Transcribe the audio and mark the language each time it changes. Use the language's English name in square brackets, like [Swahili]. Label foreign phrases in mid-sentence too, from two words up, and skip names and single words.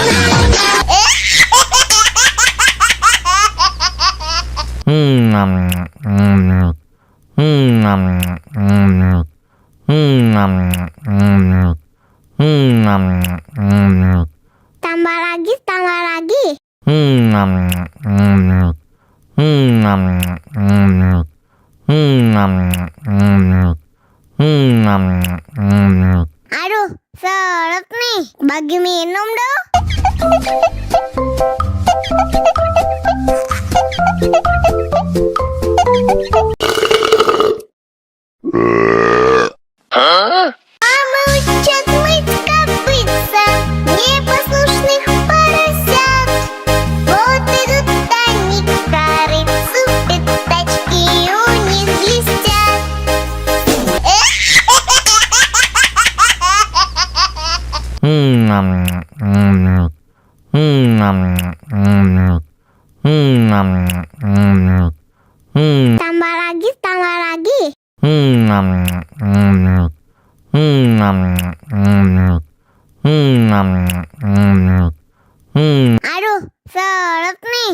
[Indonesian] Tambah lagi. Aduh, seret nih. Bagi minum dong. [Russian] Обучать мыть копытца непослушных поросят. Вот идут они к корыцу, пятачки у них блестят. [Indonesian] Tambah lagi. Aduh, seret nih.